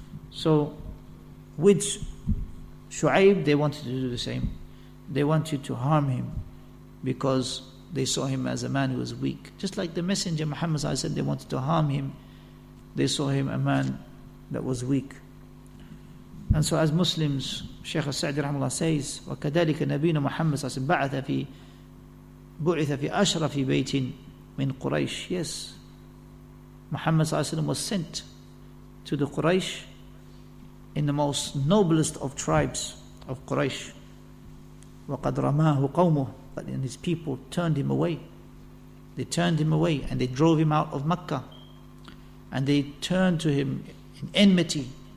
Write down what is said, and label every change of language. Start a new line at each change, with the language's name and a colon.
English: So with Shu'aib, they wanted to do the same. They wanted to harm him because they saw him as a man who was weak. Just like the Messenger Muhammad said, they wanted to harm him. They saw him a man that was weak. And so as Muslims, Shaykh As-Sa'di rahimahullah says,
Arabic: وَكَذَلِكَ نَبِينا مُحَمَّد بُعِثَ فِي أَشْرَفِ بَيْتٍ مِنْ قُرَيْشٍ.
English: Yes, Muhammad was sent to the Quraysh in the most noblest of tribes of Quraysh.
Arabic: وَقَدْ رَمَاهُ قَوْمُهُ.
English: But then his people turned him away. They turned him away and they drove him out of Mecca. And they turned to him in enmity.